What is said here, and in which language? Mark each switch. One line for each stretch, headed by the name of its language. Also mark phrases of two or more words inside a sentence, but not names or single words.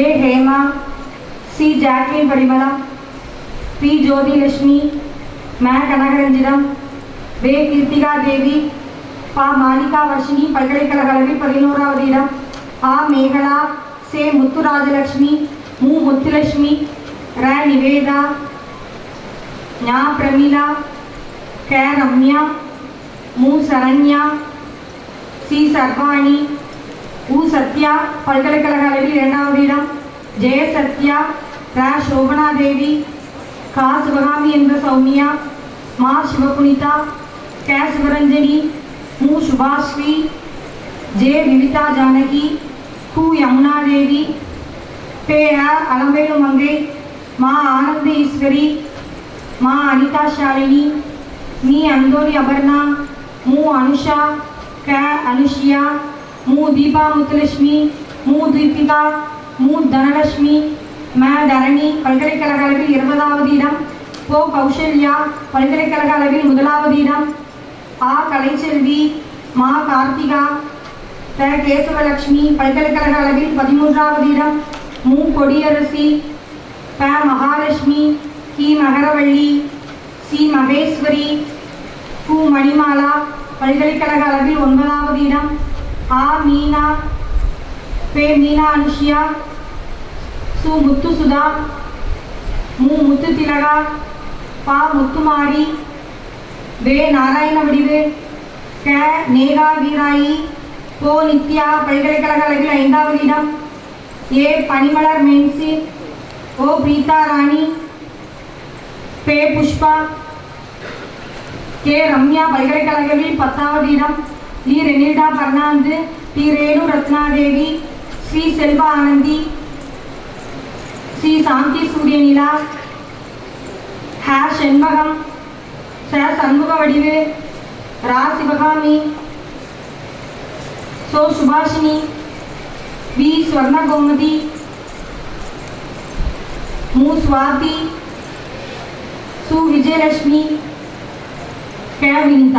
Tamil: ஹேமா, சி ஜாக்லின் परिमला, பி ஜோதி லட்சுமி, மே கனகரஞ்சிதம், வே கீர்த்திகா தேவி, பா மாலிகா வர்ஷினி பல்கலைக்கழக அளவில் 11வது இடம், ஆ மேகலா, சே முத்துராஜலட்சுமி, மு முத்துலட்சுமி, ர நிவேதா, ஞா பிரமிளா, கே ரம்யா, மு சரண்யா, சி சர்வாணி, உ சத்யா பல்கலைக்கழக அளவில் 2வது இடம், ஜெய சத்யா, ர சோபனா தேவி, கா சிவகாமி என்ற சௌமியா, மா சிவபுனிதா, கே சிவரஞ்சனி, मु शुभाश्री, जे विविता जानकी, कु यमुना देवी, पे अलमेलु मंगे, माँ आनंद ईश्वरी, माँ अनिता शालिनी, मी अंदोली अपर्णा, मु अनुषा, क अनुषिया, मु दीपा मुत्तलक्ष्मी, मु दीपिका, मु धनलक्ष्मी, मैं धरणी பல்கலைக்கழக அளவில் 20வது இடம், போ கௌசல்யா பல்கலைக்கழக அளவில் 1வது இடம், आ कலைச்செல்வி, மா கார்த்திகா, த கேசவலட்சுமி பல்கலைக்கழக அளவில் 13வது இடம், மு கொடியரசி, ப மகாலட்சுமி, கி மகரவள்ளி, சி மகேஸ்வரி, கு மணிமாலா பல்கலைக்கழக அளவில் 9வது இடம், ஆ மீனா, பே மீனா அனுஷியா, சு முத்துசுதா, மு முத்து திலகா, பா முத்துமாரி, वे नारायण वडिवे, क नेगा वीराई, पो नित्या பல்கலைக்கழக அளவில் 5வது இடம், ஏ பனிமலர் மென்சி, ஓ பிரீதா ராணி, பே புஷ்பா, கே ரம்யா பல்கலைக்கழக அளவில் 10வது இடம், டி ரெனிடா பர்னாந்து, டி ரேணு ரத்னாதேவி, ஸ்ரீ செல்வா ஆனந்தி, ஸ்ரீ சாந்தி சூரியநிலா, ஹ செண்பகம், स सन्मुख वडिवे, रा शिवगामी, सो सुभाषिनी, वी स्वर्ण गोमती, मु स्वाति, सु विजयलक्ष्मी, क विनीता।